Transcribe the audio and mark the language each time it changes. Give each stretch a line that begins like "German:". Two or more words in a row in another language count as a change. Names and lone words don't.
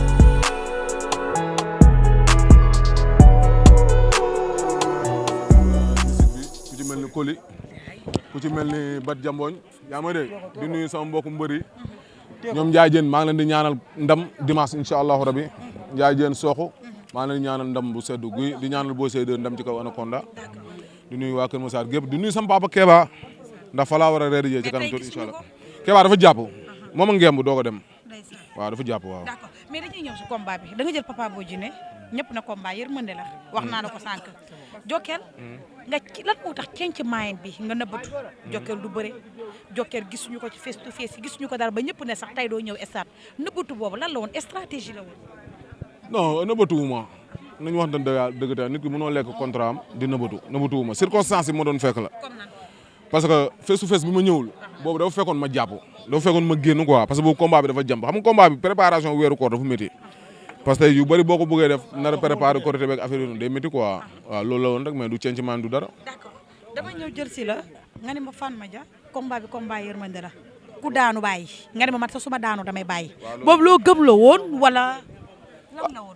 Wolof: ku ci mel ni Koli ku ci mel ni Bat Jambooñ yaa ma dégg di nuyu sama mbokku mbër yi ñoom Ndiaye Diène maa ngi leen di ñaanal ndam dimanche
Arabic: إن شاء الله ربي
Wolof: Ndiaye Diène Sokhu maa ngi leen di ñaanal ndam bu seddu guy di ñaanal boo séedee ndam ci kaw Anaconda di nuyu waa Kër Massar gépp di nuyu sama papa Kéba ndax fa laa war a reer jee ci kanam tuuti
Arabic: إن شاء الله
Wolof: Kéba dafa jàpp moom a ngemb doo ko dem waaw dafa jàpp waaw.
French: d'accord mais
Wolof: dañuy ñëw si combat bi da nga jël Papa Boy Djiné ñëpp na combat yërmande la wax naa la ko sànq Jokal nga ci lan moo tax cenc maayen bi nga nëbbatu Jokal du bëre Jokal gisuñu ko ci
English: face to face
Wolof: gisuñu ko dara ba ñëpp ne sax tey doo ñëw stade nëbbatu boobu lan la woon stratégie la woon. non nëbbatuwuma nañu wax dëgg te nit ki mënoo lekk contrat am di nëbbatuwuma circonstance yi ma doon fekk la
French: parce que
English: face to face
Wolof: bi ma ñëwul boobu dafa fekkoon ma jàpp dafa fekkoon ma génn
French: quoi parce que
Wolof: boobu combat bi dafa jàmp xam nga combat bi préparation weeru koor dafa métti
French: parce que
Wolof: yu bëri boo ko bëggee def nar a préparer Korité beeg affaire yi day métti quoi waaw loolu la woon rek mais du cenc maan du dara. d'accord dama ñëw jël si la nga ne ma Fan Madia combat bi combat yërmande la ku daanu bàyyi nga ne ma man sax su ma daanu damay bàyyi boobu loo gëm la woon wala lan la woon.